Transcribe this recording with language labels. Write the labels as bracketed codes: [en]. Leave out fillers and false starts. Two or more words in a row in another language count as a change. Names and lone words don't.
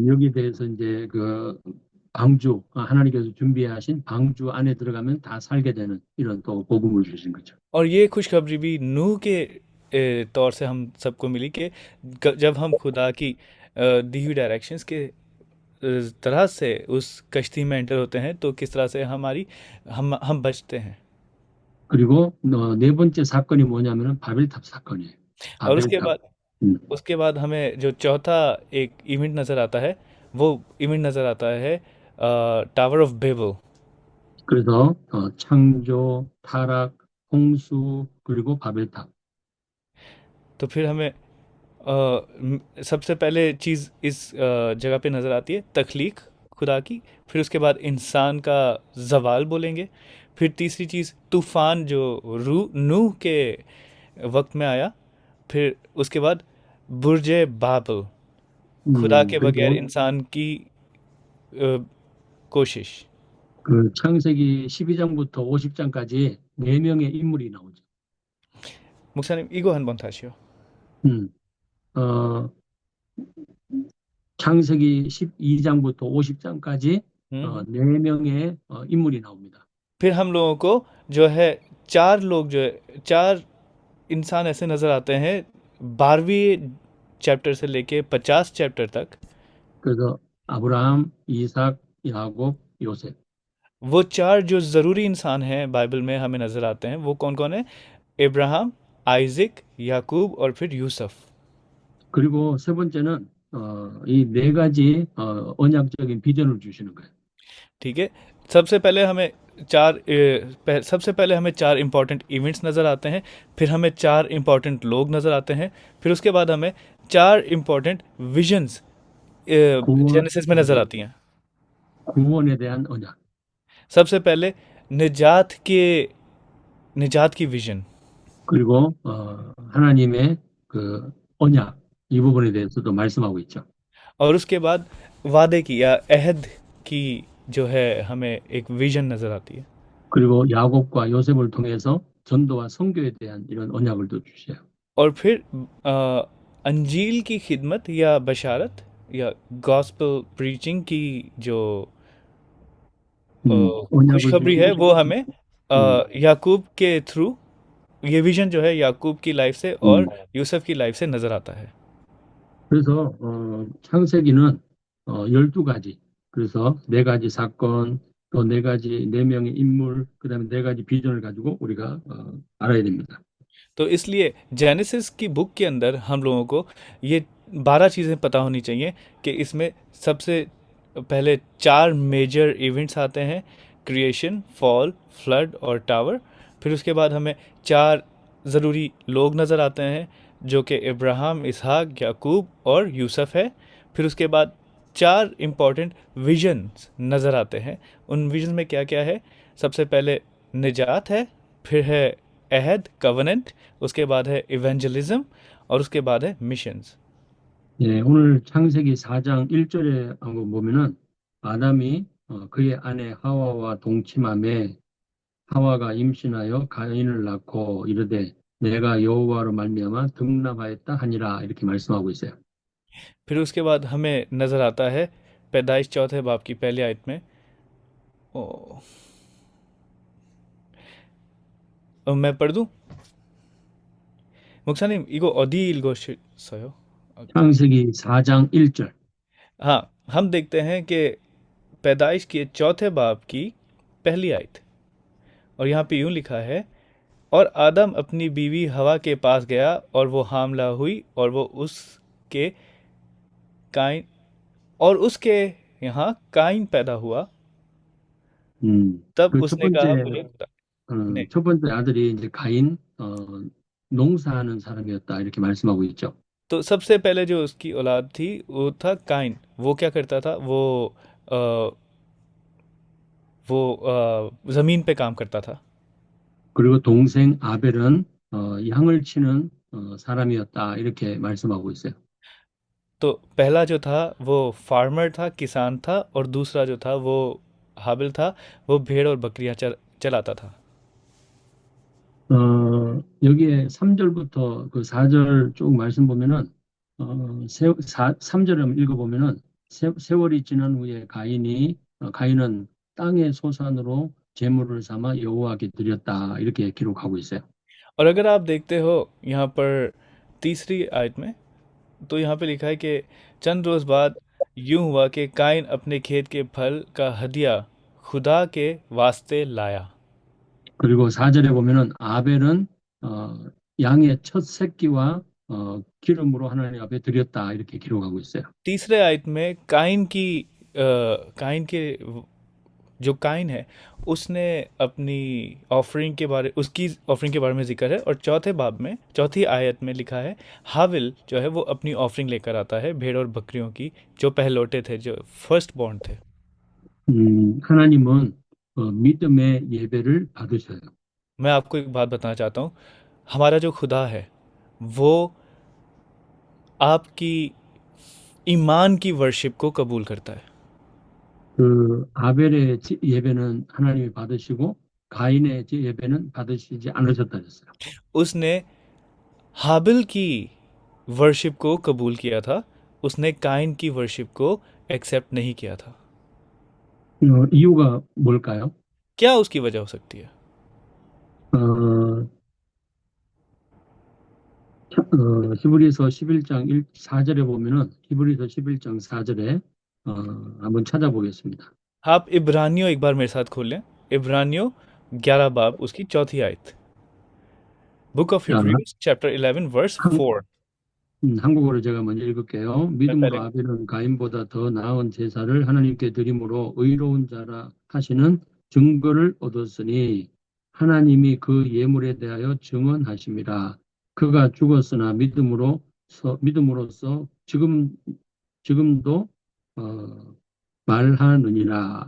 [ko] 여기 대해서 이제 그 방주, 하나님께서 준비하신 방주 안에 들어가면 다 살게 되는 이런 또 복음을 주신 거죠. [ur] اور یہ خوشخبری بھی نوح کے طور سے ہم سب کو ملی کہ جب ہم خدا کی دی ہوئی ڈائریکشنز کے طرح سے اس کشتی میں انٹر ہوتے ہیں تو کس طرح سے ہماری ہم بچتے ہیں. [ko] 그리고 네 번째 사건이 뭐냐면은 바벨탑 사건이에요. [ur] اور اس کے [ko] 바벨탑. [ur] بعد اس کے بعد ہمیں جو چوتھا ایک ایونٹ نظر آتا ہے وہ ایونٹ نظر آتا ہے ٹاور آف بیبل. [ko] 그래서 창조, 타락, 홍수 그리고 바벨탑. [ur] تو پھر ہمیں سب سے پہلے چیز اس جگہ پہ نظر آتی ہے تخلیق خدا کی، پھر اس کے بعد انسان کا زوال بولیں گے، پھر تیسری چیز طوفان جو نوح کے وقت میں آیا، پھر اس کے بعد برج بابل، خدا کے بغیر [ko] 그리고 [ur] انسان کی کوشش. [ko] 그 창세기 12장부터 50장까지 네 명의 인물이 나오죠. 목사님 이거 한번 다시요. 창세기 12장부터 50장까지 네 명의 인물이 나옵니다. [ur] پھر ہم لوگوں کو جو ہے چار لوگ جو ہے چار انسان ایسے نظر آتے ہیں 12ویں چیپٹر سے لے کے 50 چیپٹر تک. [ko] 그래서 아브라함, 이삭, 야곱, 요셉. [ur] وہ چار جو ضروری انسان ہیں بائبل میں ہمیں نظر آتے ہیں وہ کون کون ہے? ابراہیم، آئزک، یعقوب اور پھر یوسف. [ko] 그리고 세 번째는 이 네 가지 언약적인 비전을 주시는 거예요. [ur] ٹھیک ہے، سب سے پہلے ہمیں چار [en] important events [ur] نظر آتے ہیں، پھر ہمیں چار امپورٹنٹ لوگ نظر آتے ہیں، پھر اس کے بعد ہمیں چار [en] important visions [ur] جینیسس میں نظر آتی ہیں. [ko] 구원에 대한 언약. [ur] سب سے پہلے نجات کی وژن, [ko] 그리고 하나님의 그 언약 이 부분에 대해서도 말씀하고 있죠. [ur] اور اس کے بعد وعدے کی یا عہد کی جو ہے ہمیں ایک وژن نظر آتی ہے. [ko] 그리고 야곱과 요셉을 통해서 전도와 선교에 대한 이런 언약을 또 주셔요. [ur] اور پھر انجیل کی خدمت یا بشارت یا [en] gospel preaching [ur] کی جو خوشخبری ہے وہ ہمیں یعقوب کے تھرو، یہ وژن جو ہے یعقوب کی لائف سے اور یوسف کی لائف سے نظر آتا ہے. [ko] 그래서 창세기는 12가지, 그래서 네 가지 사건, 또 네 가지 네 명의 인물, 그다음에 네 가지 비전을 가지고 우리가 알아야 됩니다. [ur] تو اس لیے جینیسس کی بک کے اندر ہم لوگوں کو یہ 12 چیزیں پتہ ہونی چاہئیں کہ اس میں سب سے پہلے چار [en] major events [ur] آتے ہیں, [en] creation, fall, flood [ur] اور ٹاور. پھر اس کے بعد ہمیں چار ضروری لوگ نظر آتے ہیں جو کہ ابراہیم، اسحاق، یعقوب اور یوسف ہے. پھر اس کے بعد چار [en] important visions [ur] نظر آتے ہیں. ان وژن میں کیا کیا ہے? سب سے پہلے نجات ہے، پھر ہے عہد، کوویننٹ، اس کے بعد ہے ایونجلزم اور اس کے بعد ہے مشنز. [ko] 예, 오늘 창세기 4장 1절에 한번 보면은 아담이 그의 아내 하와와 동침하매 하와가 임신하여 가인을 낳고 이르되 내가 여호와로 말미암아 등남하였다 하니라 이렇게 말씀하고 있어요. [ur] پھر اس کے بعد ہمیں نظر آتا ہے پیدائش چوتھے باب کی پہلی آیت میں، میں پڑھ دوں? [ko] 목사님 이거 어디 읽으셨어요? 창세기 4장 1절. [ur] ہاں، ہم دیکھتے ہیں کہ پیدائش کے چوتھے باب کی پہلی آیت، اور یہاں پہ یوں لکھا ہے، اور آدم اپنی بیوی حوا کے پاس گیا اور وہ حاملہ ہوئی اور وہ اس کے یہاں قائن پیدا ہوا. تب اس نے کہا مجھے خدا. [ko] 첫 번째 아들이 이제 가인 농사하는 사람이었다 이렇게 말씀하고 있죠. [ur] تو سب سے پہلے جو اس کی اولاد تھی وہ تھا قائن. وہ کیا کرتا تھا؟ وہ زمین پہ کام کرتا تھا. [ko] 그리고 동생 아벨은 양을 치는 사람이었다 이렇게 말씀하고 있어요. [ur] تو پہلا جو تھا وہ فارمر تھا، کسان تھا، اور دوسرا جو تھا وہ ہابل تھا، وہ بھیڑ اور بکریاں چلاتا تھا. [ko] 여기에 3절부터 그 4절 쭉 말씀 보면은 3절을 읽어보면은 세월이 지난 후에 가인이 가인은 땅의 소산으로 제물을 삼아 여호와께 드렸다 이렇게 기록하고 있어요. [ur] اور اگر آپ دیکھتے ہو یہاں پر تیسری آیت میں، تو یہاں پہ لکھا ہے کہ چند روز بعد یوں ہوا کہ قائن اپنے کھیت کے پھل کا ہدیہ خدا کے واسطے لایا. [ko] 그리고 4절에 보면은 아벨은 양의 첫 새끼와 기름으로 하나님 앞에 드렸다 이렇게 기록하고 있어요. [ur] تیسرے آیت میں قائن کے جو قائن ہے اس نے اپنی اس کی آفرنگ کے بارے میں ذکر ہے. اور چوتھے باب میں، چوتھی آیت میں لکھا ہے ہاول جو ہے وہ اپنی آفرنگ لے کر آتا ہے بھیڑ اور بکریوں کی، جو پہلوٹھے تھے، جو [en] first born [ur] تھے. [ko] 하나님은 믿음의 예배를 받으셔요. [ur] میں آپ کو ایک بات بتانا چاہتا ہوں، ہمارا جو خدا ہے وہ آپ کی ایمان کی ورشپ کو قبول کرتا ہے. [ko] 그 아벨의 예배는 하나님이 받으시고 가인의 예배는 받으시지 않으셨다 했어요. [ur] اس نے ہابل کی ورشپ کو قبول کیا تھا، اس نے قائن کی ورشپ کو ایکسیپٹ نہیں کیا تھا. [ko] 이유가 뭘까요? [ur] کیا اس کی وجہ ہو سکتی ہے? [ko] 히브리서 11장 4절에 보면은 히브리서 11장 4절에 한번 찾아보겠습니다. [ur] آپ عبرانیوں ایک بار میرے ساتھ کھول لیں، عبرانیوں 11 باب اس کی چوتھی آیت. [en] Book of Hebrews chapter 11 verse 4. [ko] 한국어로 제가 먼저 읽을게요. 믿음으로 아벨은 가인보다 더 나은 제사를 하나님께 드림으로 의로운 자라 하시는 증거를 얻었으니 하나님이 그 예물에 대하여 증언하심이라. 그가 죽었으나 믿음으로써 지금도 말하느니라.